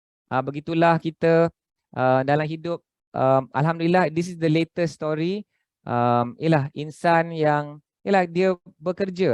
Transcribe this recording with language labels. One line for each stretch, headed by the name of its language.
Malay: Begitulah kita dalam hidup.
English: Alhamdulillah, this is the latest story.
Malay: Ialah insan yang ialah dia bekerja.